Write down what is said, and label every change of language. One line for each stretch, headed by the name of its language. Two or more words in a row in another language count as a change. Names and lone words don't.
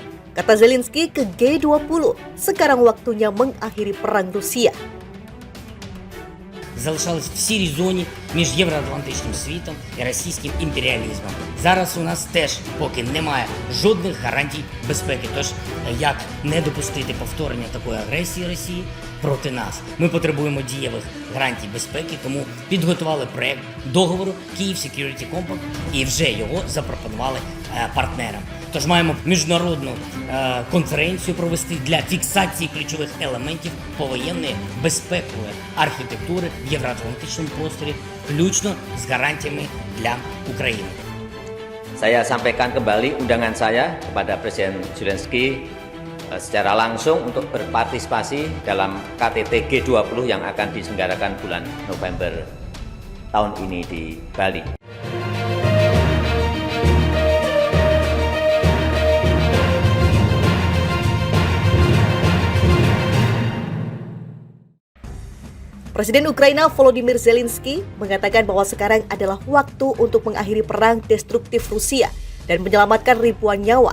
Indonesian: Kata Zelensky ke G20, sekarang waktunya mengakhiri perang Rusia.
Ukrainian: Залишались в сірій зоні між євроатлантичним світом і російським імперіалізмом. Зараз у нас теж поки немає жодних гарантій безпеки. Тож як не допустити повторення такої агресії Росії проти нас? Ми потребуємо дієвих гарантій безпеки, тому підготували проект договору Kyiv Security Compact і вже його запропонували партнерам. Тож маємо міжнародну конференцію провести для фіксації ключових елементів повоєнної безпекової архітектури в євроатлантичному просторі, включно з гарантіями для України.
Indonesian: Saya sampaikan kembali undangan saya kepada Presiden Zelensky secara langsung untuk berpartisipasi dalam KTT G20 yang akan diselenggarakan bulan November tahun ini di Bali. Presiden Ukraina Volodymyr Zelensky mengatakan bahwa sekarang adalah waktu untuk mengakhiri perang destruktif Rusia dan menyelamatkan ribuan nyawa.